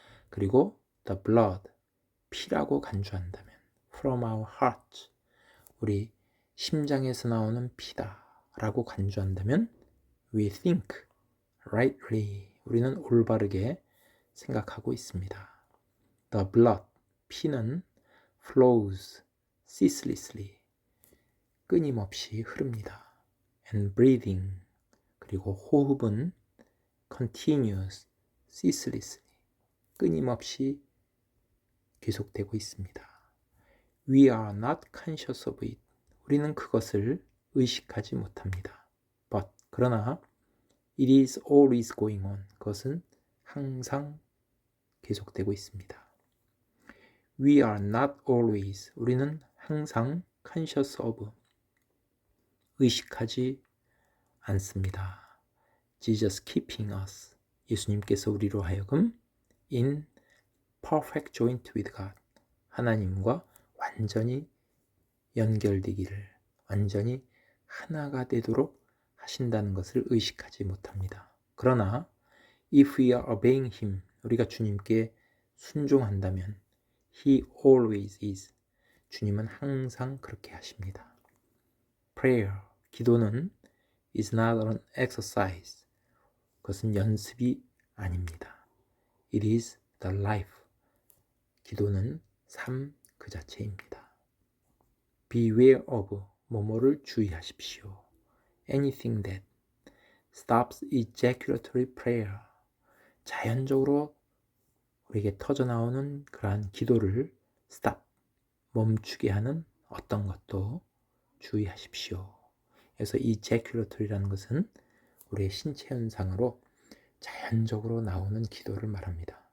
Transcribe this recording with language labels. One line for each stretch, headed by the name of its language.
Korean: 그리고
English: the blood,
Korean: 피라고 간주한다면
English: from our heart,
Korean: 우리 심장에서 나오는 피다 라고 간주한다면
English: we think rightly,
Korean: 우리는 올바르게 생각하고 있습니다.
English: The blood, 피는 flows ceaselessly,
Korean: 끊임없이 흐릅니다.
English: And breathing,
Korean: 그리고 호흡은
English: continuous ceaselessly,
Korean: 끊임없이 계속되고 있습니다.
English: We are not conscious of it.
Korean: 우리는 그것을 의식하지 못합니다.
English: But,
Korean: 그러나
English: it is always going on.
Korean: 그것은 항상 계속되고 있습니다.
English: We are not always.
Korean: 우리는 항상
English: conscious of.
Korean: 의식하지 않습니다.
English: Jesus keeping us.
Korean: 예수님께서 우리로 하여금
English: in perfect joint with God.
Korean: 하나님과 완전히 연결되기를, 완전히 하나가 되도록 하신다는 것을 의식하지 못합니다. 그러나
English: if we are obeying Him,
Korean: 우리가 주님께 순종한다면
English: He always is.
Korean: 주님은 항상 그렇게 하십니다.
English: Prayer,
Korean: 기도는
English: is not an exercise.
Korean: 그것은 연습이 아닙니다.
English: It is the life.
Korean: 기도는 삶 그 자체입니다.
English: Beware of,
Korean: 뭐뭐를 주의하십시오.
English: Anything that stops ejaculatory prayer.
Korean: 자연적으로 우리에게 터져나오는 그러한 기도를
English: stop,
Korean: 멈추게 하는 어떤 것도 주의하십시오. 그래서 ejaculatory라는 것은 우리의 신체 현상으로 자연적으로 나오는 기도를 말합니다.